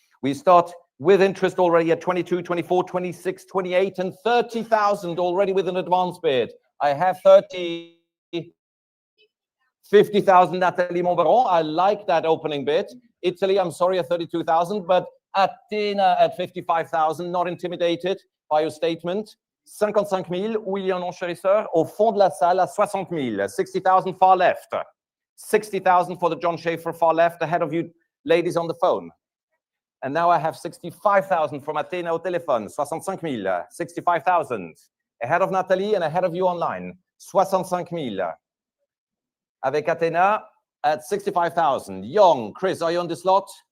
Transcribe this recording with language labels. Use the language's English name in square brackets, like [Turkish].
[English] We start with interest already at 22, 24, 26, 28, and 30,000 already with an advance bid. I have 30, 50,000, Nathalie Montbaron. I like that opening bid. Italy, I'm sorry, at 32,000, but Athena at 55,000, not intimidated by your statement. [French] 55,000, oui, un enchérisseur, au fond de la salle à 60,000, 60,000 [English] far left. 60,000 for the John Schaeffer far left, ahead of you ladies on the phone. And now I have 65,000 from Athena [French] au téléphone, [English] 65,000, 65,000. Ahead of Nathalie and ahead of you online, 65,000. Avec Athena at 65,000. Young, Chris, are you on the slot?